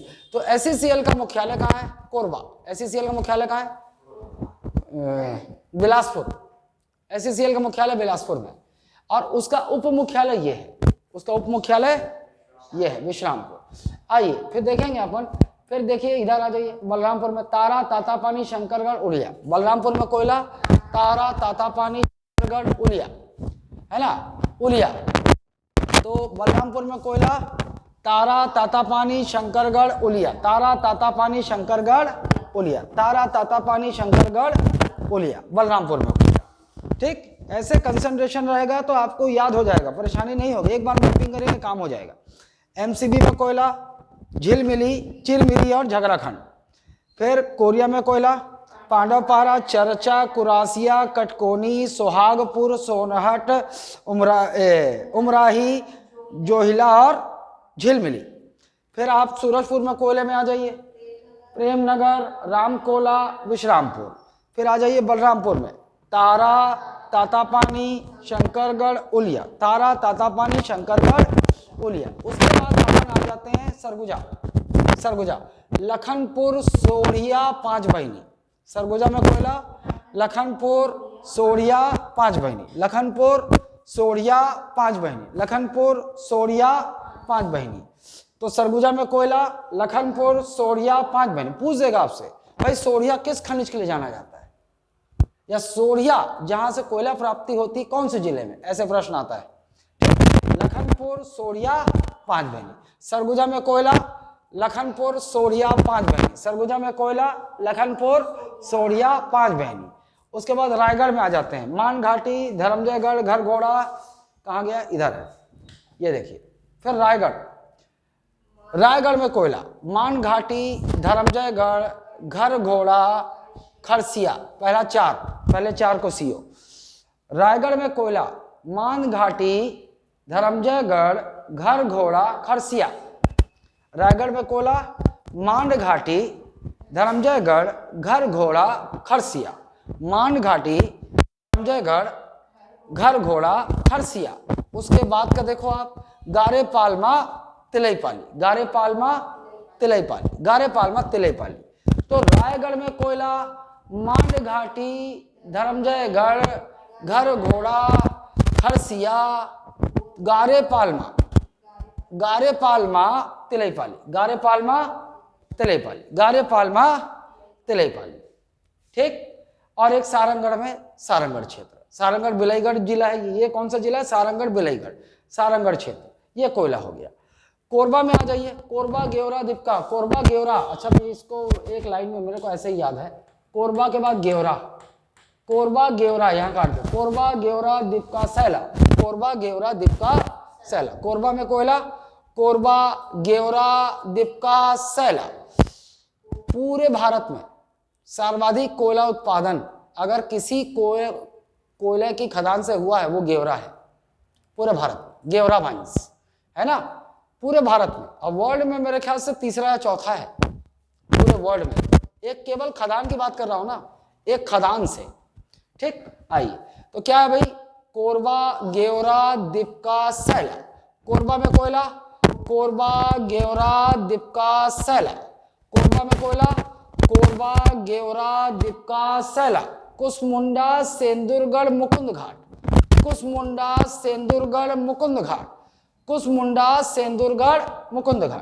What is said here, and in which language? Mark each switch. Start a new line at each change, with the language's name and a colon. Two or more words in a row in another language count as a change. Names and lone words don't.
Hindi: तो SECL का मुख्यालय कहाँ है? कोरबा। SECL का मुख्यालय कहाँ है? बिलासपुर। SECL का मुख्यालय बिलासपुर में, और उसका उप मुख्यालय ये है, उसका उप मुख्यालय ये है विश्रामपुर। आइए फिर देखेंगे अपन, फिर देखिए इधर आ जाइए, बलरामपुर में तारा, तातापानी, शंकरगढ़, उलिया। बलरामपुर में कोयला, तारा, तातापानी, शंकरगढ़, उलिया, है ना, उलिया। तो बलरामपुर में कोयला, तारा, तातापानी, शंकरगढ़, उलिया, तारा, तातापानी, शंकरगढ़, उलिया, तारा, तातापानी, शंकरगढ़, उलिया, बलरामपुर में कोयला। ठीक, ऐसे कंसंट्रेशन रहेगा तो आपको याद हो जाएगा, परेशानी नहीं होगी, एक बार मैपिंग करेंगे काम हो जाएगा। MCB में कोयला, झिलमिली, चिरमिरी और झगराखंड। फिर कोरिया में कोयला, पांडवपारा, चरचा, कुरासिया, कटकोनी, सोहागपुर, सोनहट, उमराही, जोहिला और झिलमिली। फिर आप सूरजपुर में कोयले में आ जाइए, प्रेमनगर, रामकोला, विश्रामपुर। फिर आ जाइए बलरामपुर में, तारा, तातापानी, शंकरगढ़, उलिया, तारा, तातापानी, शंकरगढ़, उलिया। उसके बाद अपन आ जाते हैं सरगुजा, सरगुजा, लखनपुर, सोढ़िया, पांच बहिनी। सरगुजा में कोयला, लखनपुर, सोढ़िया, पांच बहिनी, लखनपुर, सोढ़िया, पांच बहिनी, लखनपुर, सोढ़िया, पांच बहिनी। तो सरगुजा में कोयला, लखनपुर, सोढ़िया, पांच बहिनी। पूछ देगा आपसे, भाई सोढ़िया किस खनिज के लिए जाना जाता है, या सोढ़िया जहां से कोयला प्राप्ति होती कौन से जिले में, ऐसे प्रश्न आता है। लखनपुर, सोढ़िया, पांच बहिनी। सरगुजा में कोयला, लखनपुर, सोढ़िया, पांच बहिनी। सरगुजा में कोयला, लखनपुर, सोढ़िया, पांच बहिनी। उसके बाद रायगढ़ में आ जाते हैं, मान घाटी, धर्मजयगढ़, घर घोड़ा, कहाँ गया, इधर है, ये देखिए। फिर रायगढ़, रायगढ़ में कोयला, मान घाटी, धर्मजयगढ़, घर घोड़ा, खरसिया, पहले चार को सीओ। रायगढ़ में कोयला, मान घाटी, धर्मजयगढ़, घर घोड़ा, खरसिया। रायगढ़ में कोयला, मांड घाटी, धर्मजयगढ़, घर घोड़ा, खरसिया। मांड घाटी, धर्मजयगढ़, घर घोड़ा, खरसिया। उसके बाद का देखो आप, गारे पालमा, तिलैपाली, गारे पालमा, तिलैपाली, गारे पालमा, तिलैपाली। तो रायगढ़ में कोयला, मांड घाटी, धर्मजयगढ़, घर घोड़ा, खरसिया, गारे पालमा, गारे पालमा, तिलैपाली, गारे पालमा, तिलैपाली, गारे पालमा, तिलैपाली। ठीक, और एक सारंगढ़ में सारंगढ़ क्षेत्र, सारंगढ़ बिलाईगढ़ जिला है। ये कौन सा जिला है? सारंगढ़ बिलाईगढ़, सारंगढ़ क्षेत्र, ये कोयला हो गया। कोरबा में आ जाइए, कोरबा, गेवरा, दीपका। कोरबा, गेवरा, अच्छा भाई इसको एक लाइन में मेरे को ऐसे ही याद है, कोरबा के बाद गेवरा, कोरबा, गेवरा, यहाँ काट दो, कोरबा, गेवरा, दीपका, सैला, कोरबा, गेवरा, दीपका, सैला। कोरबा में कोयला, कोरबा, गेवरा, दीपका, सैला। पूरे भारत में सर्वाधिक कोयला उत्पादन अगर किसी कोयले की खदान से हुआ है वो गेवरा है, पूरे भारत में, गेवरा माइंस, है ना, पूरे भारत में। और वर्ल्ड में मेरे ख्याल से तीसरा या चौथा है पूरे वर्ल्ड में। एक केवल खदान की बात कर रहा हूं ना, एक खदान से। ठीक, आइए तो क्या है भाई, कोरबा, गेवरा, दीपका, सैला। कोरबा में कोयला, कोरबा, गेवरा, दीपका, सैला। कोरबा में कोयला, कोरबा, गेवरा, दीपका, सैला। कुसमुंडा, सेंदुरगढ़, मुकुंद घाट, कुसमुंडा, सेंदुरगढ़, मुकुंद घाट, कुसमुंडा, सेंदुरगढ़, मुकुंद घाट।